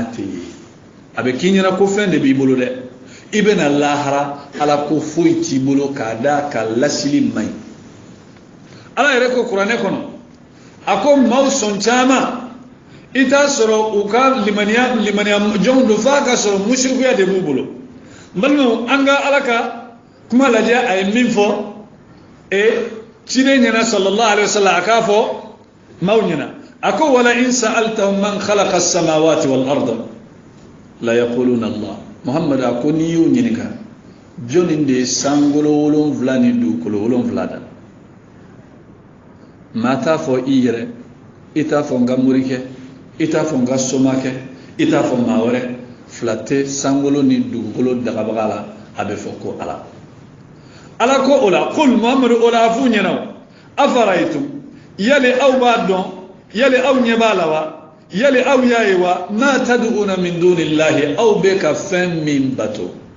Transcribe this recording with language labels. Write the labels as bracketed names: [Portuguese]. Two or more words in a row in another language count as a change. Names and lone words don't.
[Bambara] tɛ ye a bɛ k'i ɲɛna ko fɛn de b'i bolo dɛ i bɛna lahara ala ko foyi t'i bolo k'a da ka lasili man ɲi ala yɛrɛ ko kuranɛ kɔnɔ a ko maaw sɔn caman i t'a sɔrɔ u ka limaniya jɔnw don f'a ka sɔrɔ musirikuya de b'u bolo n balimaw an ka ala ka kuma lajɛ a ye min fɔ ciden ɲɛna [Arabic] صلى الله عليه وسلم [Bambara] a k'a fɔ maaw ɲɛna a ko [Arabic] ولئن سألتهم من خلق السماوات والأرض ليقولن الله [Bambara] Muhammad a ko n'i y'u ɲininka jɔnni de ye sankolo 7 ni dugukolo 7 da maa t'a fɔ i yɛrɛ i t'a fɔ n ka morikɛ i t'a fɔ n ka somakɛ i t'a fɔ maa wɛrɛ fila tɛ sankolo ni dugukolo dagabaga la a bɛ fɔ ko ala ala ko o la qul Muhammad o la a f'u ɲɛna afaraytum yali aw b'a dɔn yali aw ɲɛ b'a la wa yali aw y'a ye wa [Arabic] ما تدعون من دون الله [Bambara] aw bɛ ka fɛn min bato